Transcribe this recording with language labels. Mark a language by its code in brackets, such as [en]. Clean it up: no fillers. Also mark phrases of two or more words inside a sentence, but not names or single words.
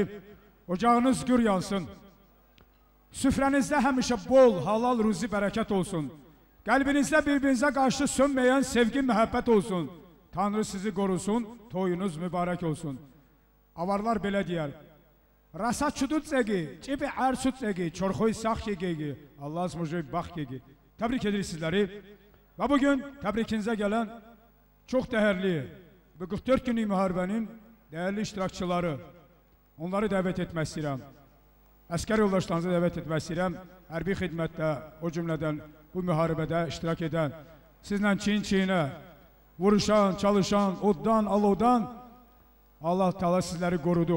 [az] Ocağınız gür yansın. Süfrənizdə həmişə bol, halal, ruzi, bərəkət olsun. Qəlbinizdə bir-birinizə qarşı sönməyən sevgi, məhəbbət olsun. Tanrı sizi qorusun, toyunuz mübarək olsun. Avarlar belə deyər. [av] Rasa çudut zəgi, cibi ərsut zəgi, çorxoy sax yegegi, Allah azmucu bax yegi. [az] Təbrik edirik sizləri. Və bugün təbrikinizə gələn çox dəyərli, bu 44 günlük müharibənin dəyərli iştirakçıları, onları dəvət etmək istəyirəm. Əskər yoldaşlarınızı dəvət etmək istəyirəm. Hərbi xidmətdə, o cümlədən bu müharibədə iştirak edən, sizlə çiyin-çiyinə, vuruşan, çalışan, oddan, alovdan Allah Teala sizləri qorudu.